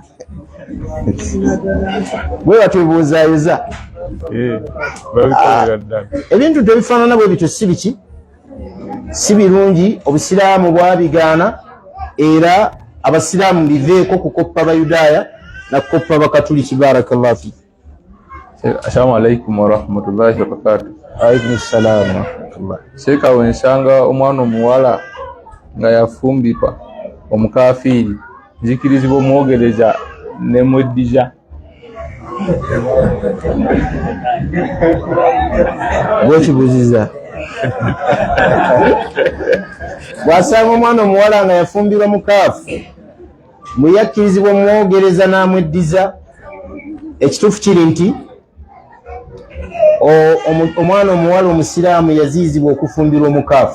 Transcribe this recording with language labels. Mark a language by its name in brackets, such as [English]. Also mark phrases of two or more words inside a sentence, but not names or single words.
[Ganda] bwe batyo bwozaayoza ebintu tebifaanana bwe bityo si biki si birungi obusiraamu bwabigaana era abasiraamu biveeko kukoppa bayudaaya nakukoppa bakatuliki. [Arabic] بارك الله فيك. السلام عليكم ورحمة الله وبركاته. عليكم السلام ورحمة الله. [Ganda] Sheikh wensanga omwana omuwala nga yafumbikwa omukafiiri nzikirizibwa omwogereza ne mweddiza bwekibuziza bwasanga omwana omuwala nga yafumbirwa mukaafu mweyakkirizibwa omwogereza n'amweddiza ekituufu kiri nti omwana omuwala omusiraamu yaziizibwa okufumbirwa omukaafu.